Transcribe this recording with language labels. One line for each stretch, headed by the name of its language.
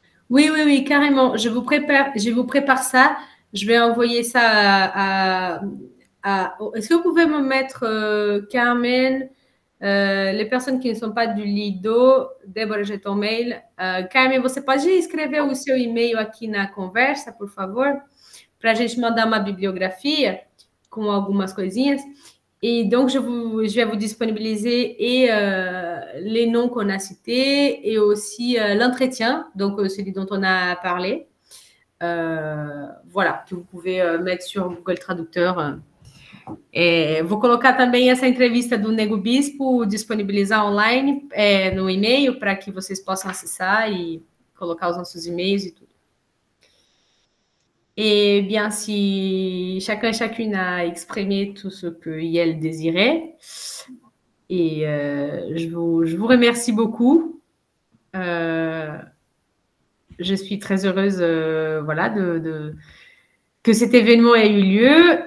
French: Oui, carrément. Je vous prépare ça. Je vais envoyer ça Est-ce que vous pouvez me mettre, Carmen, les personnes que
Portuguese: não são
French: pas do Lido, Débora, j'ai ton mail.
Portuguese: Carmen, você pode escrever o seu e-mail aqui na conversa, por favor? Para a gente mandar uma bibliografia com algumas coisinhas.
French: Et donc, je vais vous disponibiliser et les noms qu'on a cités et aussi l'entretien, donc celui dont on a parlé. Voilà, que vous pouvez mettre sur Google Traducteur.
Portuguese: Vou colocar também essa entrevista do Nego Bispo, disponibilizar online no e-mail para que vocês possam acessar e colocar os nossos e-mails e tudo.
French: Et bien, si chacun et chacune a exprimé tout ce qu'elle désirait, et je vous remercie beaucoup. Je suis très heureuse voilà, que cet événement ait eu lieu.